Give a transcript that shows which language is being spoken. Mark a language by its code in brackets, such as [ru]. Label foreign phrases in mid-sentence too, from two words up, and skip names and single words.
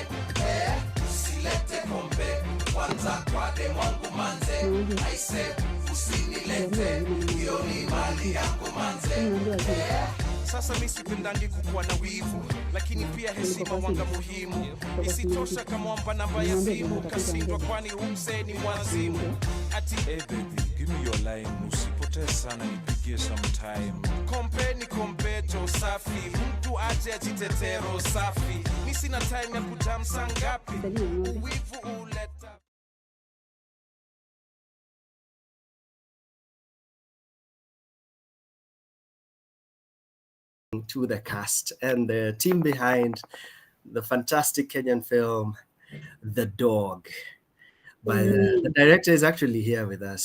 [sw] Usilete kombe kwanza kwa demu wangu manze, [en] I say [sw] usinilete, hiyo ni mali yangu manze. Sasa mi sipendangi kukuwa na wivu, lakini pia heshima wanga muhimu. Isitosha kama wampa namba ya simu kasindwa, kwani umse ni wazimu. Ati [en] hey baby, give me your line, [sw] usipotee sana nipigie sometime. Kompe ni kompeto safi, mtu aje ajitetero safi. Mi sina time ya kujamsa ngapi, uwivu uleta. [en] To the cast and the team behind the fantastic Kenyan film, The Dog. But the director is actually here with us.